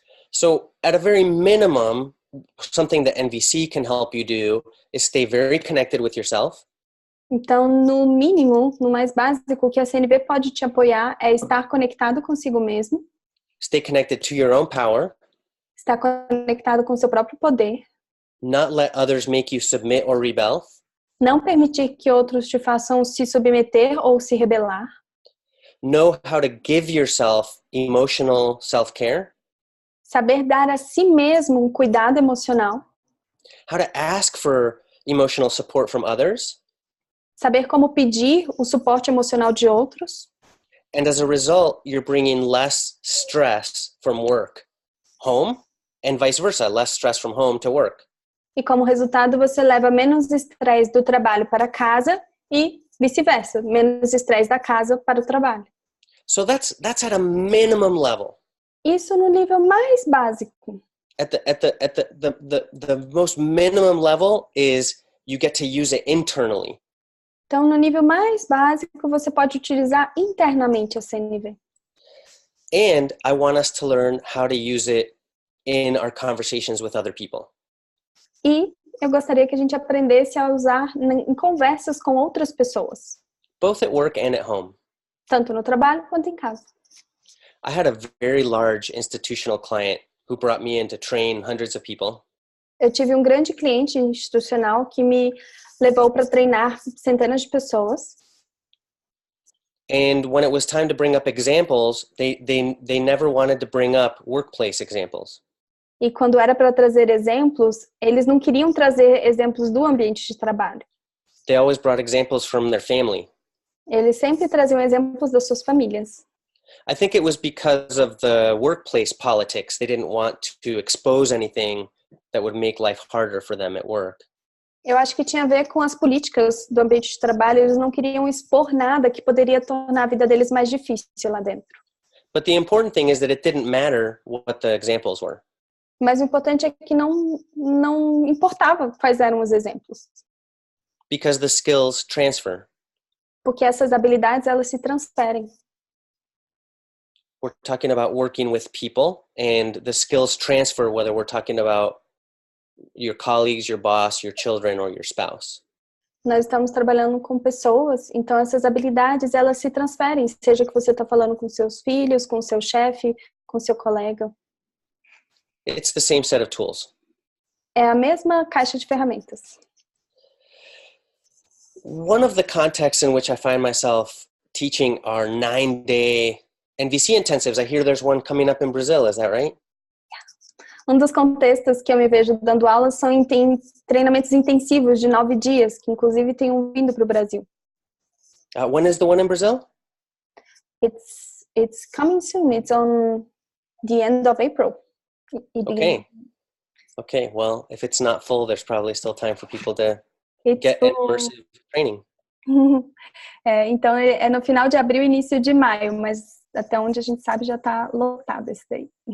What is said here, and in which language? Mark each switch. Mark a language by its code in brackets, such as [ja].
[en] So at a very minimum, something that NVC can help you do is stay very connected with yourself. [pt] Então, no mínimo, no mais básico, o que a CNV pode te apoiar é estar conectado consigo mesmo. [en] Stay connected to your own power. [pt] Estar conectado com o seu próprio poder. [en] Not let others make you submit or rebel. [pt] Não permitir que outros te façam se submeter ou se rebelar. [en] Know how to give yourself emotional self-care. [pt] Saber dar a si mesmo um cuidado emocional. [en] How to ask for emotional support from others. [pt] Saber como pedir o suporte emocional de outros. [en] And as a result, you're bringing less stress from work home and vice versa, less stress from home to work. [pt] E como resultado, você leva menos estresse do trabalho para casa e vice-versa, menos estresse da casa para o trabalho. [en] So that's at a minimum level. [pt] Isso no nível mais básico. [en] At the most minimum level is you get to use it internally. [pt] Então, no nível mais básico, você pode utilizar internamente a CNV. [en] And I want us to learn how to use it in our conversations with other people. [pt] E eu gostaria que a gente aprendesse a usar em conversas com outras pessoas. [en] Both at work and at home. [pt] Tanto no trabalho quanto em casa. [en] I had a very large institutional client who brought me in to train hundreds of people. [pt] Eu tive um grande cliente institucional que me levou para treinar centenas de pessoas. [en] And when it was time to bring up examples, they never wanted to bring up workplace examples. [pt] E quando era para trazer exemplos, eles não queriam trazer exemplos do ambiente de trabalho. [en] They always brought examples from their family. [pt] Eles sempre traziam exemplos das suas famílias. [en] I think it was because of the workplace politics. They didn't want to expose anything that would make life harder for them at work. [pt] Eu acho que tinha a ver com as políticas do ambiente de trabalho. Eles não queriam expor nada que poderia tornar a vida deles mais difícil lá dentro. [en] But the important thing is that it didn't matter what the examples were. [pt] Mas o importante é que não importava quais eram os exemplos. [en] Because the skills transfer. [pt] Porque essas habilidades, elas se transferem. [en] We're talking about working with people, and the skills transfer whether we're talking about your colleagues, your boss, your children, or your spouse. [pt] Nós estamos trabalhando com pessoas, então essas habilidades, elas se transferem, seja que você está falando com seus filhos, com seu chefe, com seu colega. [en] It's the same set of tools. [pt] É a mesma caixa de ferramentas. [en] One of the contexts in which I find myself teaching are 9-day NVC intensives. I hear there's one coming up in Brazil, is that right? [pt] Um dos contextos que eu me vejo dando aulas são em treinamentos intensivos de 9 dias, que inclusive tem um vindo para o Brasil. [en] When is the one in Brazil? It's coming soon. It's on the end of April. Okay, well, if it's not full, there's probably still time for people to get full. immersive training. [pt] Então, é no final de abril, início de maio, mas até onde a gente sabe já está lotado esse daí.